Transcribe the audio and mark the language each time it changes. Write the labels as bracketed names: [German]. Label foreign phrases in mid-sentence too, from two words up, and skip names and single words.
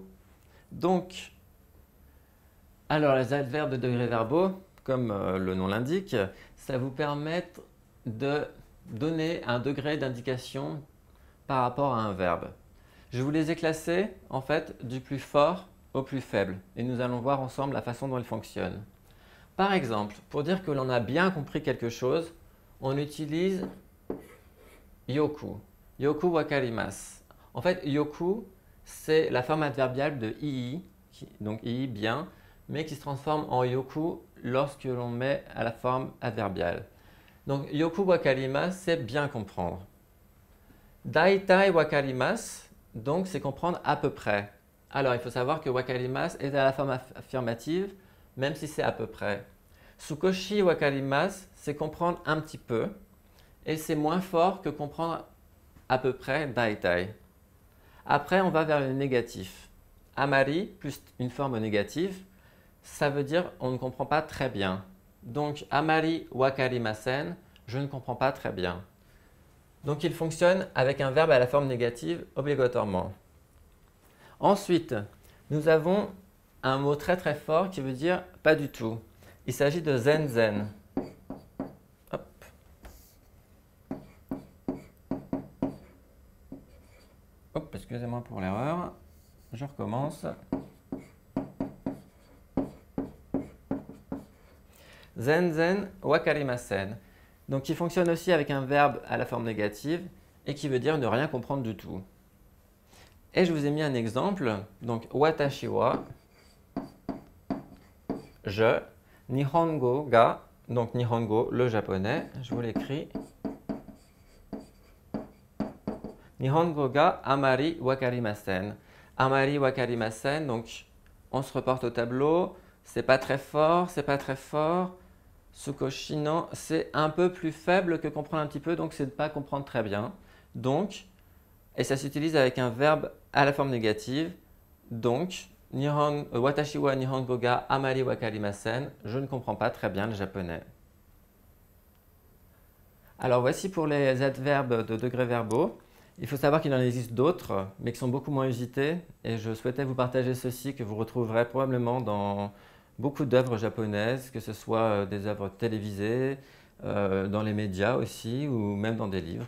[French] Donc, les adverbes de degrés verbaux, comme le nom l'indique, ça vous permet de donner un degré d'indication par rapport à un verbe. Je vous les ai classés en fait du plus fort au plus faible, et nous allons voir ensemble la façon dont ils fonctionnent. Par exemple, pour dire que l'on a bien compris quelque chose, on utilise yoku. [Japanese] よく分かります. [French] En fait, yoku, c'est la forme adverbiale de ii, donc ii bien, mais qui se transforme en yoku lorsque l'on met à la forme adverbiale. [Japanese] Donc よく分かります, [French] c'est bien comprendre. [Japanese] 大体分かります, [French] donc c'est comprendre à peu près. Alors il faut savoir que wakarimasu est à la forme affirmative, même si c'est à peu près. [Japanese] 少し分かります, [French] c'est comprendre un petit peu, et c'est moins fort que comprendre à peu près daitai. Après, on va vers le négatif. Amari plus une forme négative, ça veut dire on ne comprend pas très bien. Donc, [Japanese] あまり分かりません, [French] je ne comprends pas très bien. Donc, il fonctionne avec un verbe à la forme négative obligatoirement. Ensuite, nous avons un mot très très fort qui veut dire pas du tout. Il s'agit de zenzen. Hop. Hop, excusez-moi pour l'erreur. Je recommence. [Japanese] 全然分かりません. [French] Donc, il fonctionne aussi avec un verbe à la forme négative et qui veut dire ne rien comprendre du tout. Et je vous ai mis un exemple. Donc, [Japanese] 私は, [French] je, [Japanese] 日本語が, [French] donc nihongo, le japonais, je vous l'écris. [Japanese] 日本語があまり分かりません. あまり分かりません, [French] donc on se reporte au tableau. C'est pas très fort, c'est pas très fort. [Japanese] 少しの, [French] c'est un peu plus faible que comprendre un petit peu, donc c'est de pas comprendre très bien. Donc, et ça s'utilise avec un verbe à la forme négative. Donc, [Japanese] 私は日本語があまり分かりません. [French] Je ne comprends pas très bien le japonais. Alors voici pour les adverbes de degrés verbaux. Il faut savoir qu'il en existe d'autres, mais qui sont beaucoup moins usités. Et je souhaitais vous partager ceci que vous retrouverez probablement dans beaucoup d'œuvres japonaises, que ce soit des œuvres télévisées, dans les médias aussi, ou même dans des livres.